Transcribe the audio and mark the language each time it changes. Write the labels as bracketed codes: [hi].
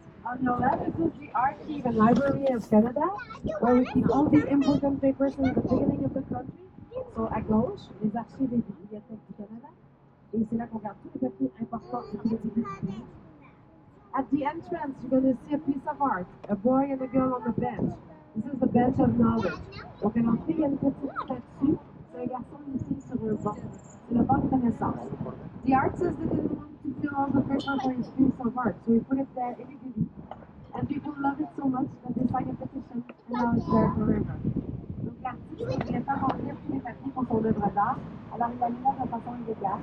[en] On your left, this is the Archive and Library of Canada, where we keep all the important papers in the beginning of the country. [fr] So, à gauche, les archives et bibliothèques du Canada. Et c'est là qu'on garde tous les papiers importants depuis le début du pays. [en] At the entrance, you're going to see a piece of art, a boy and a girl on the bench. This is the bench of knowledge. [fr] Donc, à l'entrée, il y a une petite statue. C'est un garçon et une fille sur un banc. C'est le banc de connaissance. [en] The artist didn't want to fill all the paper for his piece of art, so he put it there illegally. And people love it so much that they signed a petition, and now it's there forever. [fr] Donc, l'artiste ne voulait pas remplir tous les papiers pour son œuvre d'art, alors il l'a mis là de façon illégale.